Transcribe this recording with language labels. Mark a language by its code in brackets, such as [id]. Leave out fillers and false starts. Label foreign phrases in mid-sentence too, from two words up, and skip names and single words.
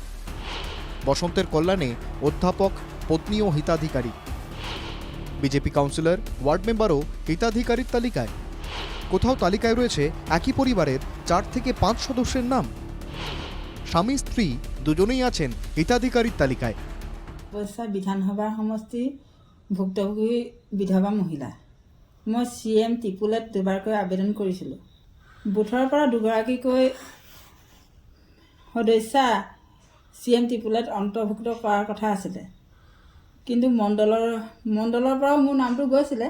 [bn] বসন্তের কল্যাণে অধ্যাপক, পত্নীও হিতাধিকারী, বিজেপি কাউন্সিলর, ওয়ার্ড মেম্বারও হিতাধিকারীর তালিকায়। কোথাও তালিকায় রয়েছে একই পরিবারের 4 থেকে 5 সদস্যের নাম। স্বামী স্ত্রী দুজনেই আছেন হিতাধিকারীর তালিকায়। [as] নববৈশা বিধানসভা সমষ্টি ভুক্তভোগী বিধৱা মহিলা। মই CM ত্ৰিপুলত দুবাৰকৈ আবেদন কৰিছিলোঁ। বুথৰ পৰা দুগৰাকীকৈ সদস্যা CM ত্ৰিপুলত অন্তৰ্ভুক্ত কৰাৰ কথা আছিলে, কিন্তু মণ্ডলৰ পৰাও মোৰ নামটো গৈছিলে।